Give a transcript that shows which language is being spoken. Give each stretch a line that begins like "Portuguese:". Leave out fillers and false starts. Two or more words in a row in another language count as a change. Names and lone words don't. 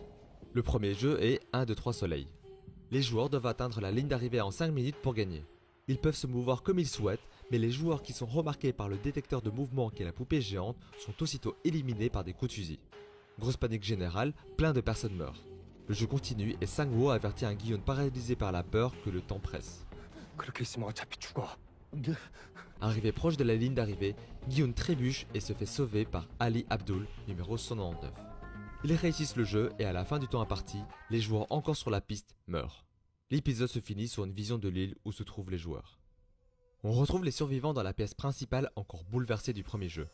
French: Le premier jeu est 1, 2, 3 soleil. Les joueurs doivent atteindre la ligne d'arrivée en 5 minutes pour gagner. Ils peuvent se mouvoir comme ils souhaitent, mais les joueurs qui sont remarqués par le détecteur de mouvement qui est la poupée géante sont aussitôt éliminés par des coups de fusil. Grosse panique générale, plein de personnes meurent. Le jeu continue et Sang-woo avertit un Gi-hun paralysé par la peur que le temps presse.
Korean: 그렇게 있으면 어차피 죽어.
French: Arrivé proche de la ligne d'arrivée, Gi-hun trébuche et se fait sauver par Ali Abdul, numéro 199. Ils réussissent le jeu et à la fin du temps imparti, les joueurs encore sur la piste meurent. L'épisode se finit sur une vision de l'île où se trouvent les joueurs. On retrouve les survivants dans la pièce principale encore bouleversée du premier jeu.